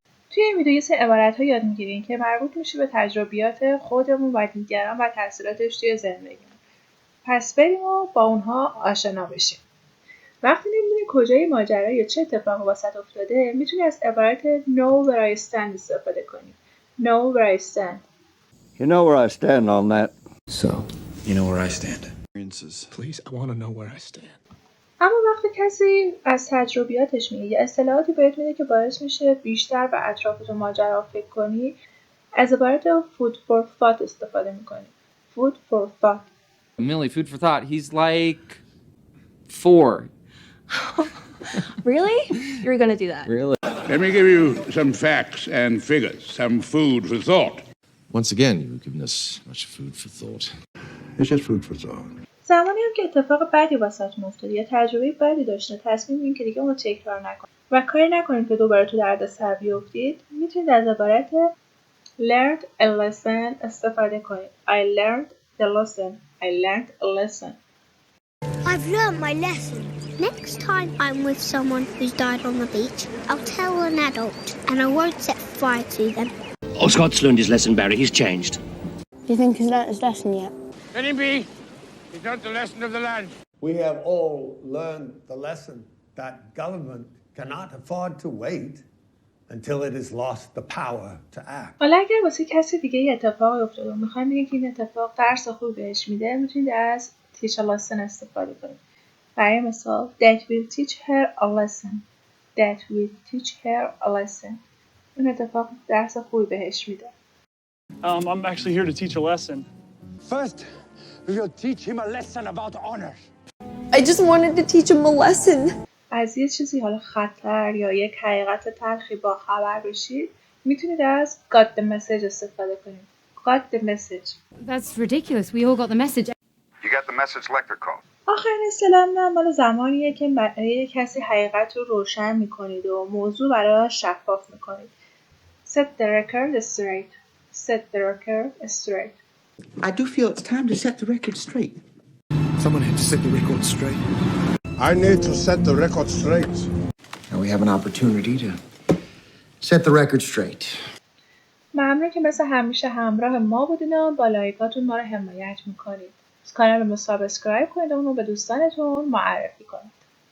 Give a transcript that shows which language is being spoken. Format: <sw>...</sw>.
<fa>توی این ویدیو یه سری عبارت‌ها یاد میگیرین که مربوط میشه به تجربیات خودمون و دیگران و تاثیراتش توی زندگی. پس بریم و با اونها آشنا بشیم. وقتی نمیدونی کجای ماجرا یا چه اتفاقی واسط افتاده، میتونی از عبارت</fa> <en>know where I stand</en> <fa>استفاده کنی.</fa> <en>know where I stand. You know where I stand on that. So, you know where I stand. Please, I want to know where I stand.</en> <fa>اما وقتی کسی از تجربیاتش میگه یا اصطلاحاتی بهت میده که باعث میشه بیشتر به اطراف ماجرا فکر کنی، از عبارت</fa> <en>food for thought</en> <fa>استفاده میکنی.</fa> <en>food for thought. Millie, food for thought. He's like 4. Really? You're gonna do that? Really? Let me give you some facts and figures, some food for thought. Once again, you've given us much food for thought. It's just food for thought.</en> <fa>زمانی هم که اتفاق بدی واسهتون افتاده یا تجربه بدی داشته، تصمیم میگیرین که دیگه اونو تکرار نکنید و کاری نکنید که دوباره تو دردسر بیفتید، میتونید از عبارت</fa> <en>learned a lesson</en> <fa>استفاده کنید.</fa> <en>I learned the lesson. I learned a lesson. I've learned my lesson. Next time I'm with someone who's died on the beach, I'll tell an adult and I won't set fire to them. Oh, Scott's learned his lesson, Barry. He's changed. Do you think he's learnt his lesson yet? Let him be. He's not the lesson of the land. We have all learned the lesson that government cannot afford to wait until it has lost the power to act.</en> <fa>حالا اگر واسه کسی دیگه یه اتفاقی افتاده و میخواین بگین که این اتفاق درس خوبی بهش میده، میتونید از</fa> <en>teach a lesson</en> <fa>استفاده کنید. برای مثال</fa> <en>that will teach her a lesson. That will teach her a lesson.</en> <fa>این اتفاق درس خوبی بهش میده.</fa> <en>I'm actually here to teach a lesson. First, we will teach him a lesson about honor. I just wanted to teach him a lesson.</en> <fa>از یه چیزی حالا خطر یا یک حقیقت تلخی با خبر بشید، میتونید از</fa> <en>got the message</en> <fa>استفاده کنید.</fa> <en>got the message. That's ridiculous. We all got the message. You got the message lecture call.</en> <fa>آخرین اصطلاح مال زمانیه که برای کسی حقیقت رو روشن میکنید و موضوع برای شفاف میکنید.</fa> <en>Set the record straight. Set the record straight. I do feel it's time to set the record straight. Someone had to set the record straight. I need to set the record straight. Now we have an opportunity to set the record straight.</en> <fa>ممنون که مثل همیشه همراه ما بودین و با لایکاتون ما رو حمایت میکنید. کانال رو سابسکرایب کنید و اون رو به دوستانتون معرفی کنید.</fa>